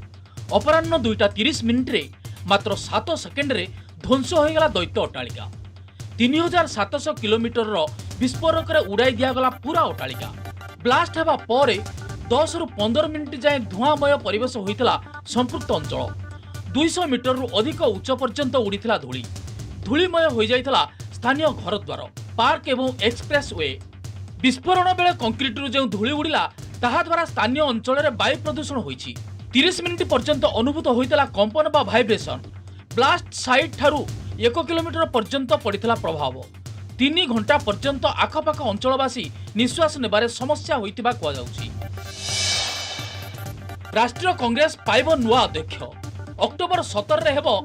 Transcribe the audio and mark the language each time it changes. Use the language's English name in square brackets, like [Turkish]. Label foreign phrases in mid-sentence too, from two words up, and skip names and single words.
[Odia] ଅପରାହ୍ନ 2:30 ମାତ୍ର 7 ସେକେଣ୍ଡ ରେ ଧ୍ୱଂସ ହୋ ଗଲା ଦୈତ୍ୟ ଅଟ୍ଟାଳିକା 3700 କିଲୋମିଟର ବିସ୍ଫୋରକ ଉଡ଼ାଇ ଦିଗଲା ପୂରା ଅଟ୍ଟାଳିକା ବ୍ଲାଷ୍ଟ ହେବା ପରେ 10 ରୁ 15 ମିନିଟ ଯାଏ ଧୁଆଁମୟ ପରିବେଶ ହୋଇଥିଲା ସମ୍ପୃକ୍ତ ଅଞ୍ଚଳ 200 ମିଟର ରୁ ଅଧିକ ଉଚ୍ଚ ପର୍ଯ୍ୟନ୍ତ ଉଡ଼ିଥିଲା ଧୂଳି ଧୂଳିମୟ ହୋ ଯାଇଥିଲା ସ୍ଥାନୀୟ ଘରଦ୍ୱାର ପାର୍କ ଏବଂ [English] express way [Odia] ବିସ୍ଫୋରଣ ବେଳେ କଂକ୍ରିଟ ରୁ ଯୋ ଧୂଳି ଉଡ଼ିଲା ତାହା ଦ୍ୱାରା ସ୍ଥାନୀୟ ଅଞ୍ଚଳ ରେ ବାୟୁ ପ୍ରଦୂଷଣ ହୋଇଛି 30 ମିନିଟ ପର୍ଯ୍ୟନ୍ତ ଅନୁଭୂତ ହୋଇଥିଲା କମ୍ପନ ବା ଭାଇବ୍ରେସନ [English] blast site [Odia] ଠାରୁ 1 କିଲୋମିଟର ପର୍ଯ୍ୟନ୍ତ ପଡ଼ିଥିଲା ପ୍ରଭାବ 3 ଘଣ୍ଟା ପର୍ଯ୍ୟନ୍ତ ଆଖପାଖ ଅଞ୍ଚଳବାସୀ ନିଶ୍ୱାସ ନେବାରେ ସମସ୍ୟା ହୋଇଥିବା କୁହା ଯାଉଛି ରାଷ୍ଟ୍ରୀୟ କଂଗ୍ରେସ ପାଇବ ନୂଆ ଅଧ୍ୟକ୍ଷ ଅକ୍ଟୋବର 17 ରେ ହେବୋ